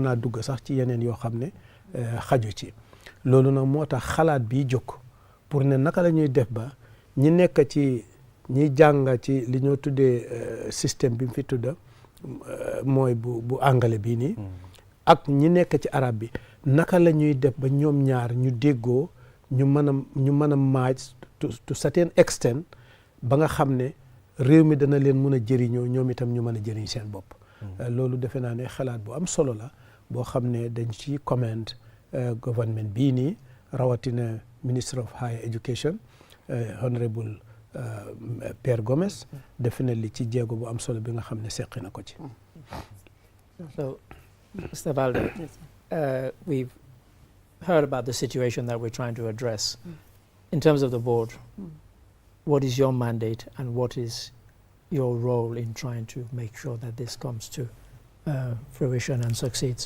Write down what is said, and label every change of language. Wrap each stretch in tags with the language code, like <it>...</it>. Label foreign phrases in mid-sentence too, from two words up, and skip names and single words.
<wo>naa dugg sax ci yeneen yoo xam ne xaju ci loolu nag moo tax xalaat bi jóg pour ne naka la ñuy def ba ñi nekk ci ñi jàng ci li ñoo tuddee système bi mu fi tudda mooy bu anglais bii nii ak ñi nekk ci arab bi naka la ñuy def ba ñoom ñaar ñu déggoo ñu mën a maaj</wo> <en>to certain extent</en> <wo>ba nga xam ne réew mi dana leen mën a jëriñoo ñoom itam ñu mën a jëriñ seen bopp loolu defe naa ne xalaat bu am solo la boo xam ne dañ ci comment government bii nii rawatina</wo> <en>Minister of Higher Education</en> <wo>Honorable Pierre Gomez definitely ci jéego bu am solo bi nga xam ne seqi na ko ci.</wo> <en>So, Mr. Balde, we've heard about the situation that we're trying to address. In terms of the board, what is your mandate and what is your role in trying to make sure that this comes to fruition and succeeds?</en>